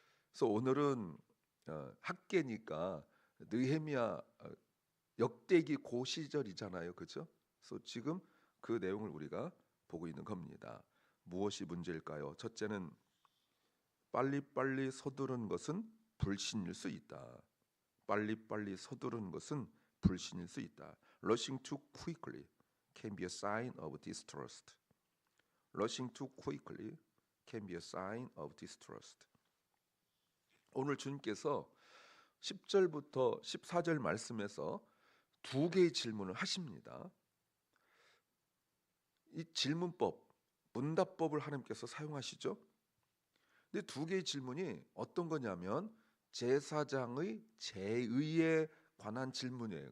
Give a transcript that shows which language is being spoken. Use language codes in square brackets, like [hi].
[ko] 그래서 오늘은 학계니까 느헤미야 역대기 고 시절이잖아요, 그렇죠? 그래서 지금 그 내용을 우리가 보고 있는 겁니다. 무엇이 문제일까요? 첫째는 빨리빨리 서두르는 것은 불신일 수 있다. 빨리빨리 서두르는 것은 불신일 수 있다. [en] Rushing too quickly can be a sign of distrust. Rushing too quickly can be a sign of distrust. [ko] 오늘 주님께서 10절부터 14절 말씀에서 두 개의 질문을 하십니다. 이 질문법, 문답법을 하나님께서 사용하시죠. 근데 두 개의 질문이 어떤 거냐면 제사장의 제의에 관한 질문이에요.